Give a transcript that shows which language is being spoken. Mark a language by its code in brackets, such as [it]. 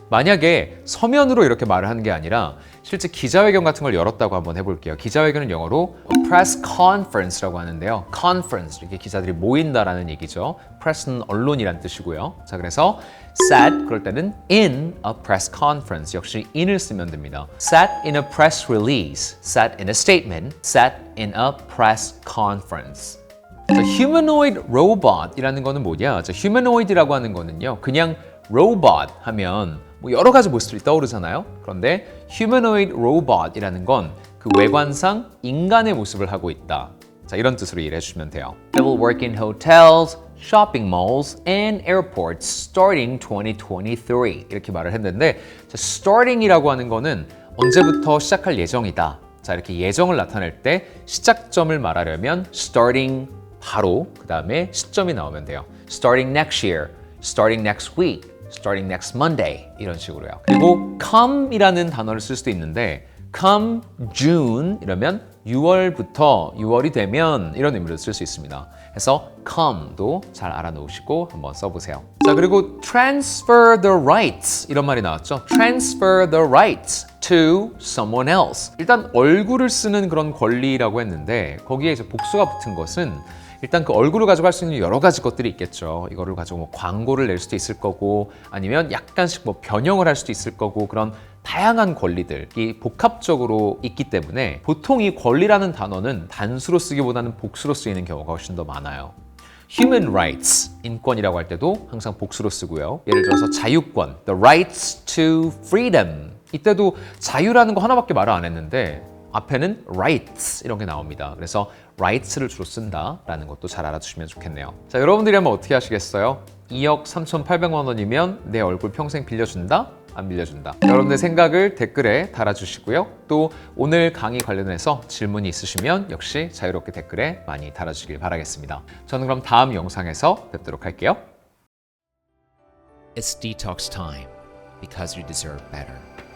[ko] 만약에 서면으로 이렇게 말을 하는 게 아니라 실제 기자회견 같은 걸 열었다고 한번 해볼게요. 기자회견은 영어로 press conference라고 하는데요. conference, 이렇게 기자들이 모인다라는 얘기죠. press는 언론이란 뜻이고요. 자, 그래서 sat 그럴 때는 in a press conference 역시 in을 쓰면 됩니다. [en] sat in a press release, sat in a statement, sat in a press conference. [ko] 자, humanoid robot이라는 거는 뭐냐? 자, humanoid라고 하는 거는요. 그냥 robot 하면 여러 가지 모습들이 떠오르잖아요. 그런데 humanoid robot이라는 건 그 외관상 인간의 모습을 하고 있다. 자, 이런 뜻으로 이해해 주시면 돼요. [en] They will work in hotels, shopping malls, and airports starting 2023 [ko] 이렇게 말을 했는데 자, starting이라고 하는 거는 언제부터 시작할 예정이다. 자, 이렇게 예정을 나타낼 때 시작점을 말하려면 starting 바로 그 다음에 시점이 나오면 돼요. [en] starting next year, starting next week, starting next Monday [ko] 이런 식으로요. 그리고 come이라는 단어를 쓸 수도 있는데 come June 이러면 6월부터 6월이 되면 이런 의미로 쓸 수 있습니다. 그래서 come도 잘 알아놓으시고 한번 써보세요. 자, 그리고 transfer the rights 이런 말이 나왔죠. [en] transfer the rights to someone else. [ko] 일단 얼굴을 쓰는 그런 권리라고 했는데 거기에 이제 복수가 붙은 것은 일단 그 얼굴을 가지고 할 수 있는 여러 가지 것들이 있겠죠. 이거를 가지고 뭐 광고를 낼 수도 있을 거고 아니면 약간씩 뭐 변형을 할 수도 있을 거고 그런 다양한 권리들이 복합적으로 있기 때문에 보통 이 권리라는 단어는 단수로 쓰기보다는 복수로 쓰이는 경우가 훨씬 더 많아요. Human rights, 인권이라고 할 때도 항상 복수로 쓰고요. 예를 들어서 자유권, [en] the rights to freedom. [ko] 이때도 자유라는 거 하나밖에 말을 안 했는데 앞에는 rights 이런 게 나옵니다. 그래서 rights를 주로 쓴다라는 것도 잘 알아두시면 좋겠네요. 자, 여러분들이 한번 어떻게 하시겠어요? 2억 3,800만 원이면 내 얼굴 평생 빌려준다? 안 빌려준다? 여러분들 생각을 댓글에 달아주시고요. 또 오늘 강의 관련해서 질문이 있으시면 역시 자유롭게 댓글에 많이 달아주시길 바라겠습니다. 저는 그럼 다음 영상에서 뵙도록 할게요. [en] It's detox time because you deserve better.